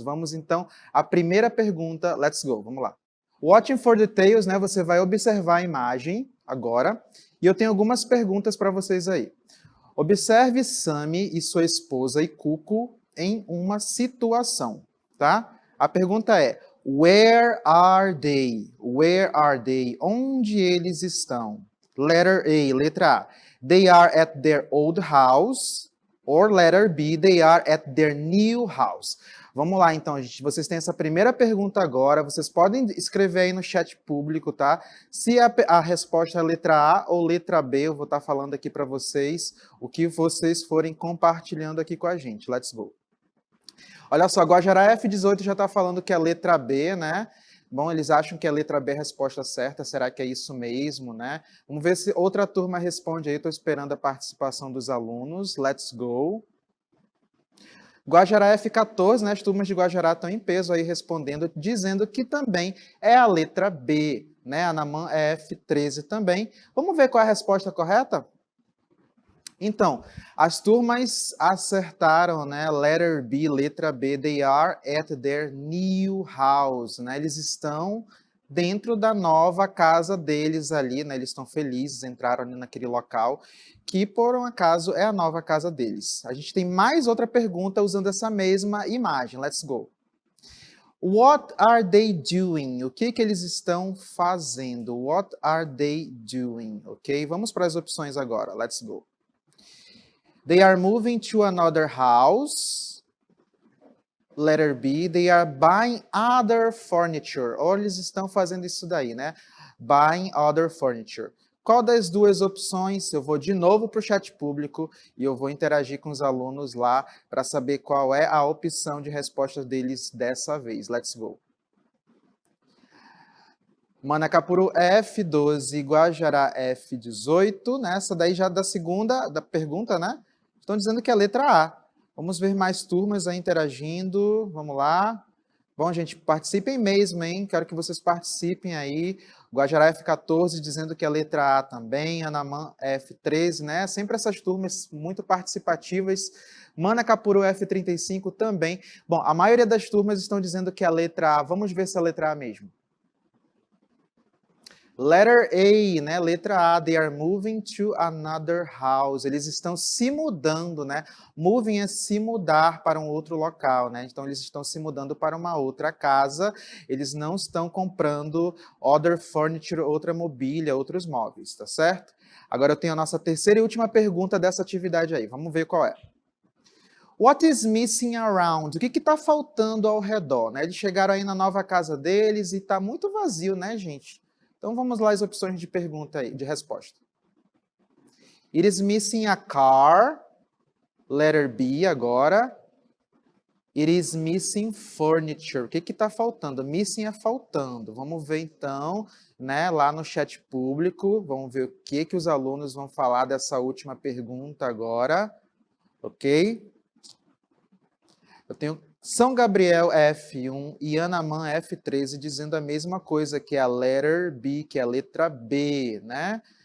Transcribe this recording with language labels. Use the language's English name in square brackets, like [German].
[Portuguese] Vamos então à primeira pergunta, [English] let's go, [Portuguese] vamos lá. Watching for Details, né, você vai observar a imagem agora, e eu tenho algumas perguntas para vocês aí. Observe Sami e sua esposa Ikuko em uma situação, tá? A pergunta é, [English] where are they? Where are they? [Portuguese] Onde eles estão? [English] Letter A, [Portuguese] letra A. [English] They are at their old house. Or letter B, they are at their new house. [Portuguese] Vamos lá, então, gente. Vocês têm essa primeira pergunta agora. Vocês podem escrever aí no chat público, tá? Se a resposta é letra A ou letra B, eu vou estar falando aqui para vocês o que vocês forem compartilhando aqui com a gente. [English] Let's go. [Portuguese] Olha só, Guajará F18 já está falando que é letra B, né? Bom, eles acham que a letra B é a resposta certa, será que é isso mesmo, né? Vamos ver se outra turma responde aí, estou esperando a participação dos alunos. [English] Let's go. [Portuguese] Guajará F14, né? As turmas de Guajará estão em peso aí respondendo, dizendo que também é a letra B, né? A Anamã é F13 também. Vamos ver qual é a resposta correta? Então, as turmas acertaram, né? [English] Letter B, [Portuguese] letra B, [English] they are at their new house, né? [Portuguese] Eles estão dentro da nova casa deles ali, né? Eles estão felizes, entraram ali naquele local, que por um acaso é a nova casa deles. A gente tem mais outra pergunta usando essa mesma imagem. [English] Let's go. What are they doing? [Portuguese] O que eles estão fazendo? [English] What are they doing? Ok? [Portuguese] Vamos para as opções agora. [English] Let's go. They are moving to another house. Letter B, they are buying other furniture. [Portuguese] Ou eles estão fazendo isso daí, né? [English] Buying other furniture. [Portuguese] Qual das duas opções? Eu vou de novo para o chat público e eu vou interagir com os alunos lá para saber qual é a opção de resposta deles dessa vez. [English] Let's go. [Portuguese] Manacapuru F12, Guajará F18, né? Essa daí já da segunda da pergunta, né? Estão dizendo que é a letra A. Vamos ver mais turmas aí interagindo. Vamos lá. Bom, gente, participem mesmo, hein? Quero que vocês participem aí. Guajará F14 dizendo que é a letra A também. Anamã F13, né? Sempre essas turmas muito participativas. Manacapuru F35 também. Bom, a maioria das turmas estão dizendo que é a letra A. Vamos ver se é a letra A mesmo. [English] Letter A, né? [Portuguese] Letra A, [English] they are moving to another house. [Portuguese] Eles estão se mudando, né? Moving é se mudar para um outro local, né? Então, eles estão se mudando para uma outra casa. Eles não estão comprando [English] other furniture, [Portuguese] outra mobília, outros móveis, tá certo? Agora eu tenho a nossa terceira e última pergunta dessa atividade aí. Vamos ver qual é. [English] What is missing around? [Portuguese] O que está faltando ao redor, né? Eles chegaram aí na nova casa deles e está muito vazio, né, gente? Então, vamos lá as opções de pergunta aí, de resposta. [English] It is missing a car. Letter B agora. It is missing furniture. [Portuguese] O que está faltando? Missing é faltando. Vamos ver então, né, lá no chat público. Vamos ver o que os alunos vão falar dessa última pergunta agora. Ok? Eu tenho São Gabriel F1 e Anamã F13 dizendo a mesma coisa, que é a [English] letter B, [Portuguese] que é a letra B, né?